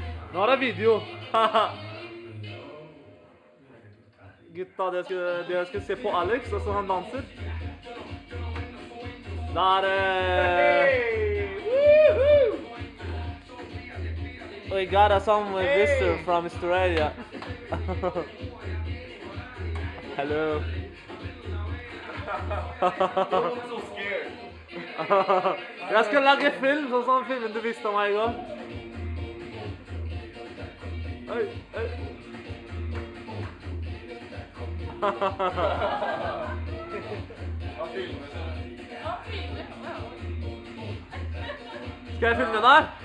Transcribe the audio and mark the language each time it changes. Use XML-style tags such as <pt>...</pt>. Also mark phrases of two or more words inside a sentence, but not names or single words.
<no>Nå er det video. Gutta, dere skal se på Alex, og så han danser.</no> <en>Der we got some visitor from Australia. Hello. So scared.</en> <no>Jeg skal lage film, sånn filmen du visste om meg i går. Oi, oi. Skal jeg filme deg?</no>